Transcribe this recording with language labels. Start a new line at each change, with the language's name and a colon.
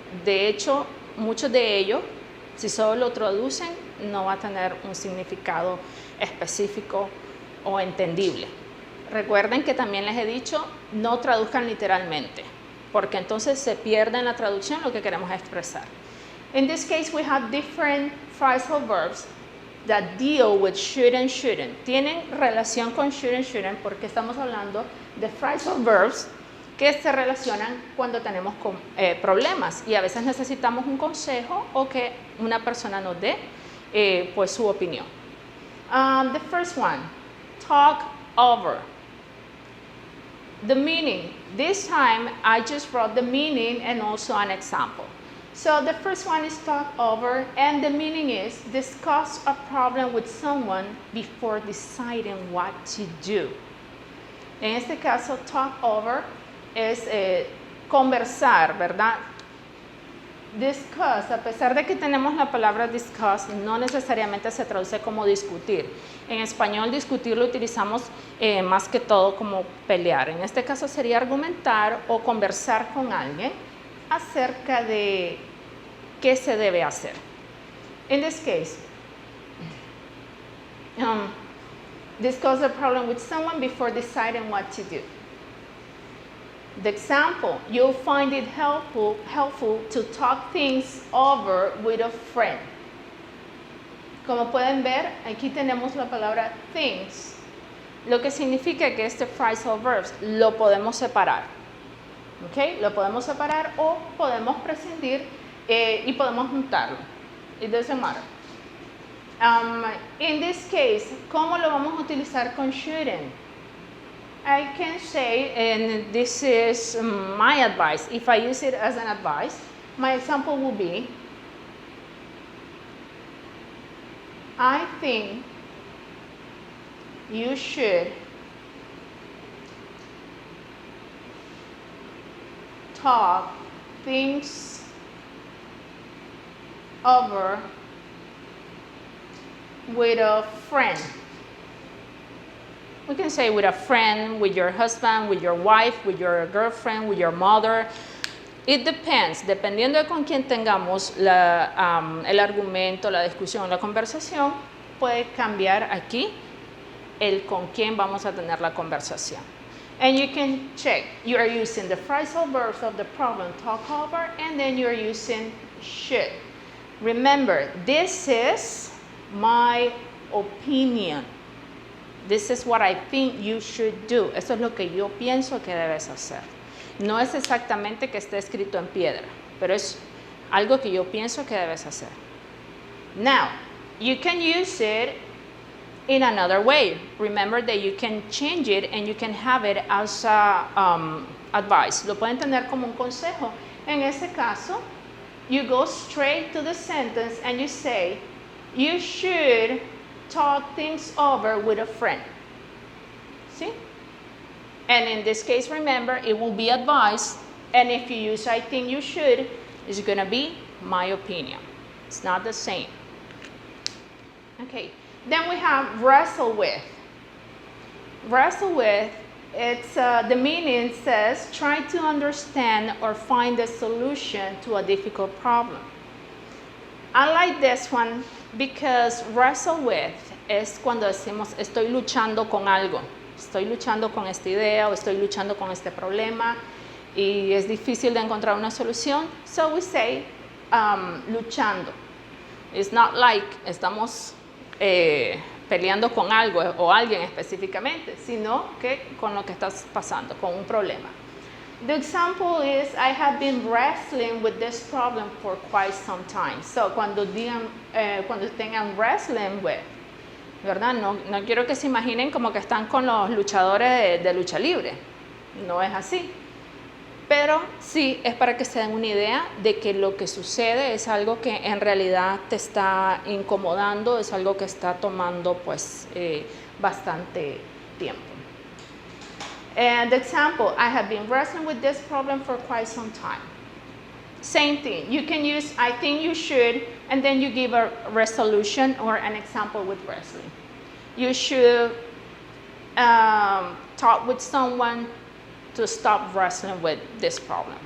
Spanish: De hecho, muchos de ellos, si solo lo traducen, no va a tener un significado específico o entendible. Recuerden que también les he dicho, no traduzcan literalmente, porque entonces se pierde en la traducción lo que queremos expresar.
English: In this case, we have different phrasal verbs that deal with should and shouldn't.
Spanish: Tienen relación con should and shouldn't porque estamos hablando de phrasal verbs que se relacionan cuando tenemos problemas y a veces necesitamos un consejo o que una persona nos dé pues su opinión.
English: The first one, talk over. The meaning. This time I just wrote the meaning and also an example. So the first one is talk over, and the meaning is discuss a problem with someone before deciding what to do.
Spanish: En este caso, talk over es conversar, ¿verdad? Discuss, a pesar de que tenemos la palabra discuss, no necesariamente se traduce como discutir. En español, discutir lo utilizamos más que todo como pelear. En este caso sería argumentar o conversar con alguien acerca de qué se debe hacer.
English: In this case, discuss the problem with someone before deciding what to do. The example, you'll find it helpful to talk things over with a friend.
Spanish: Como pueden ver, aquí tenemos la palabra things, lo que significa que este phrasal verbs lo podemos separar. ¿Okay? Lo podemos separar o podemos prescindir y podemos juntarlo.
English: It doesn't matter. In this case,
Spanish: ¿cómo lo vamos a utilizar con shouldn't?
English: I can say, and this is my advice, if I use it as an advice, my example will be, I think you should talk things over with a friend. We can say with a friend, with your husband, with your wife, with your girlfriend, with your mother. It depends. Dependiendo de con quién tengamos el argumento, la discusión, la conversación, puede cambiar aquí el con quién vamos a tener la conversación. And you can check. You are using the phrasal verbs of the problem, talk over, and then you're using should. Remember, this is my opinion. This is what I think you should do.
Spanish: Eso es lo que yo pienso que debes hacer. No es exactamente que esté escrito en piedra, pero es algo que yo pienso que debes hacer.
English: Now, you can use it in another way. Remember that you can change it and you can have it as advice.
Spanish: Lo pueden tener como un consejo. En ese caso,
English: you go straight to the sentence and you say, you should talk things over with a friend. See? And in this case, remember, it will be advice. And if you use I think you should, it's going to be my opinion. It's not the same. Okay. Then we have wrestle with. Wrestle with It's the meaning says try to understand or find a solution to a difficult problem. I like this one because
Spanish: wrestle with es cuando decimos estoy luchando con algo, estoy luchando con esta idea o estoy luchando con este problema y es difícil de encontrar una solución.
English: So we say
Spanish: luchando.
English: It's not like
Spanish: estamos peleando con algo o alguien específicamente, sino que con lo que estás pasando, con un problema.
English: The example is, I have been wrestling with this problem for quite some time.
Spanish: So, cuando tengan wrestling with, ¿verdad? No quiero que se imaginen como que están con los luchadores de lucha libre. No es así. Pero sí es para que se den una idea de que lo que sucede es algo que en realidad te está incomodando, es algo que está tomando pues bastante tiempo.
English: And the example, I have been wrestling with this problem for quite some time. Same thing, you can use I think you should, and then you give a resolution or an example with wrestling. You should talk with someone to stop wrestling with this problem.